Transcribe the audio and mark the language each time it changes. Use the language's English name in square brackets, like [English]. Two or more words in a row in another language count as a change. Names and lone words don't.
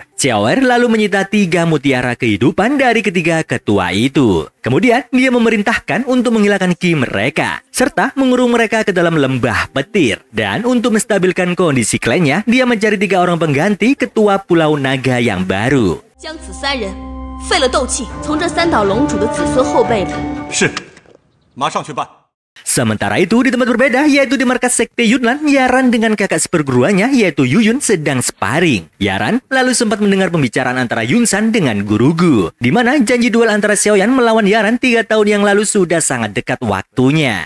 [Indonesian] Xiaoer lalu menyita 3 mutiara kehidupan dari ketiga ketua itu. Kemudian dia memerintahkan untuk menghilangkan ki mereka, serta mengurung mereka ke dalam lembah petir. Dan untuk menstabilkan kondisi klannya, dia mencari 3 orang pengganti ketua Pulau Naga yang baru. [Chinese] 将此3人废了斗气，从这3岛龙主的子孙后辈里。是，马上去办。 [Indonesian] Sementara itu di tempat berbeda, yaitu di markas sekte Yunlan, Yaran dengan kakak seperguruannya yaitu Yuyun sedang sparring. Yaran lalu sempat mendengar pembicaraan antara Yunsan dengan Guru Gu, di mana janji duel antara Xiaoyan melawan Yaran 3 tahun yang lalu sudah sangat dekat waktunya.